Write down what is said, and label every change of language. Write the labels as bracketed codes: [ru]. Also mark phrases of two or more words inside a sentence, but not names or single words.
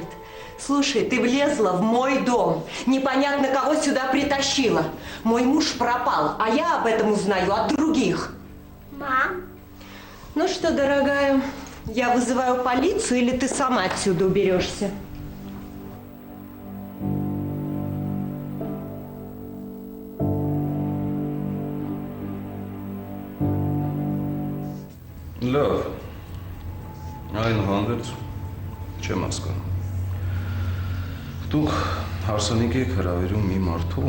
[ru] Слушай, ты влезла в мой дом. Непонятно, кого сюда притащила. Мой муж пропал, а я об этом узнаю от других. Мам. Ну что, дорогая, я вызываю полицию или ты сама отсюда уберешься? [hy] Լավ, այնուհանդերձ չեմ հասկանում։ Դուք հարսանիք եք հրավիրում մի մարդու,